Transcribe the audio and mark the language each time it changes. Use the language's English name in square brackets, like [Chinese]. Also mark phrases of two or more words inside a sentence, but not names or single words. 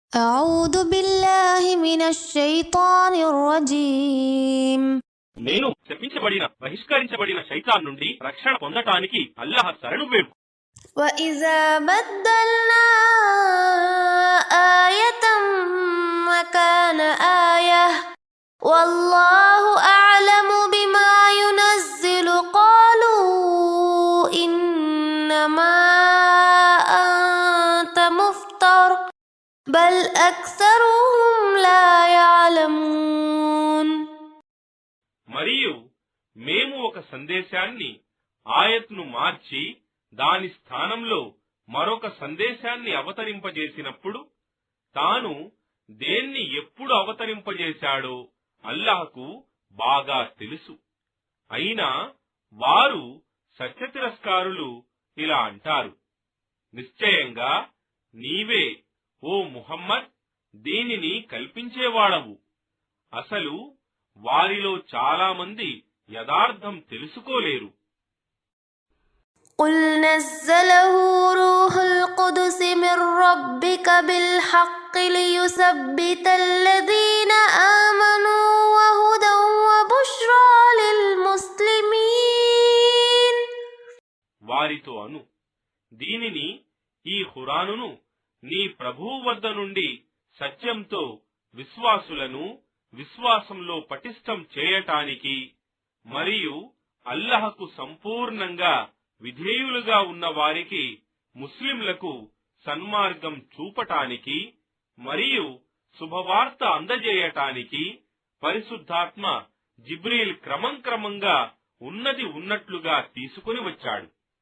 [Arabic] أعوذ بالله من الشيطان الرجيم [Telugu] నేను శపించబడిన బహిష్కరించబడిన శైతాన్ నుండి రక్షణ పొందటానికి అల్లాహ్ శరణు వేడు. [Arabic] وإذا بدلنا آية مكان آية والله أعلم بما ينزل قالوا إنما أنت مفتر بل أكثرهم لا يعلمون. [Telugu] మరియు మేము ఒక సందేశాన్ని ఆయత్ను మార్చి దాని స్థానంలో మరొక సందేశాన్ని అవతరింపజేసినప్పుడు తాను దేన్ని ఎప్పుడు అవతరింపజేశాడో అల్లాహ్కు బాగా తెలుసు. అయినా వారు సత్యతిరస్కారులు ఇలా అంటారు, నిశ్చయంగా నీవే ఓ ముహమ్మద్ దీనిని కల్పించేవాడవు. అసలు వారిలో చాలా మంది యథార్థం తెలుసుకోలేరు. [Arabic] قل نزله روح القدس من ربك بالحق ليثبت الذين آمنوا وهدى وبشرى للمسلمين. [Telugu] వారితో అను, దీనిని ఈ ఖురానును నీ ప్రభువు వద్ద నుండి సత్యంతో విశ్వాసులను విశ్వాసంలో పటిష్టం చేయటానికి మరియు అల్లాహ్కు సంపూర్ణంగా విధేయులుగా ఉన్న వారికి ముస్లింలకు సన్మార్గం చూపటానికి మరియు శుభవార్త అందజేయటానికి పరిశుద్ధాత్మ జిబ్రీల్ క్రమంగా ఉన్నది ఉన్నట్లుగా తీసుకుని వచ్చాడు.